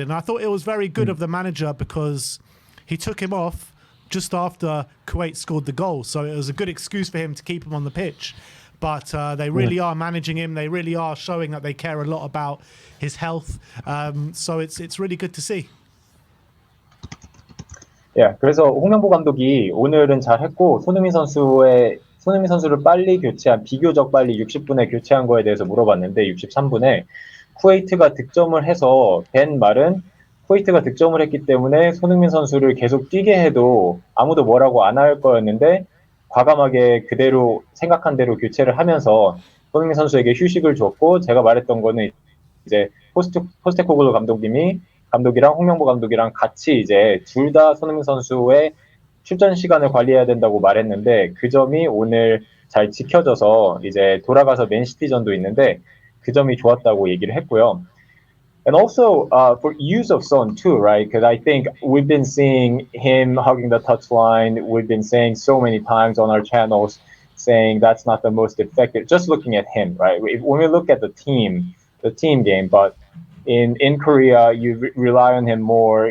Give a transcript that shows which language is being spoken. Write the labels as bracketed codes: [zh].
[en] And I thought it was very good of the manager because he took him off just after Kuwait scored the goal. So it was a good excuse for him to keep him on the pitch. But they really are managing him. They really are showing that they care a lot about his health. So it's really good to see. [ko] 예, 그래서 홍명보 감독이 오늘은 잘했고 손흥민 선수를 빨리 비교적 빨리 60분에 교체한 거에 대해서 물어봤는데 63분에 쿠웨이트가 득점을 해서 벤 말은 쿠웨이트가 득점을 했기 때문에 손흥민 선수를 계속 뛰게 해도 아무도 뭐라고 안 할 거였는데 과감하게 그대로 생각한 대로 교체를 하면서 손흥민 선수에게 휴식을 줬고 제가 말했던 거는 이제 포스테코글루 감독이랑 홍명보 감독이랑 같이 이제 둘 다 손흥민 선수의 출전 시간을 관리해야 된다고 말했는데 그 점이 오늘 잘 지켜져서 이제 돌아가서 맨시티전도 있는데 그 점이 좋았다고 얘기를 했고요. [en] And also for use of Son too, right? Because I think we've been seeing him hugging the touchline. We've been saying so many times on our channels saying that's not the most effective. Just looking at him, right? When we look at the team game, but in Korea, you rely on him more.